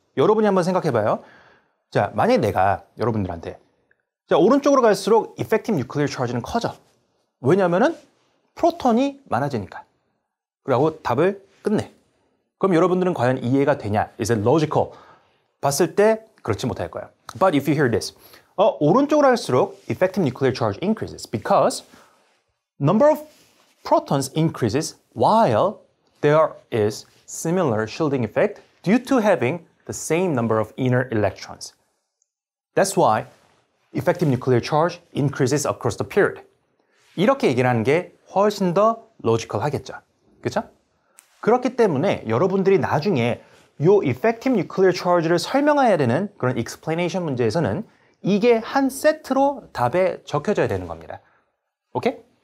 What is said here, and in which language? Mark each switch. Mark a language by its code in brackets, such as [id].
[ko] 여러분이 한번 생각해봐요. 자, 만약에 내가 여러분들한테 자, 오른쪽으로 갈수록 effective nuclear charge는 커져. 왜냐하면은 프로톤이 많아지니까. 그리고 답을 끝내. 그럼 여러분들은 과연 이해가 되냐? [en] Is it logical? [ko] 봤을 때 그렇지 못할 거예요. [en] But if you hear this, [ko] 오른쪽으로 갈수록 [en] effective nuclear charge increases because number of protons increases while there is similar shielding effect due to having the same number of inner electrons. That's why effective nuclear charge increases across the period. [ko] 이렇게 얘기를 하는 게 훨씬 더 로지컬 하겠죠. 그렇죠? 그렇기 때문에 여러분들이 나중에 요 effective nuclear charge를 설명해야 되는 그런 explanation 문제에서는 이게 한 세트로 답에 적혀져야 되는 겁니다. 오케이?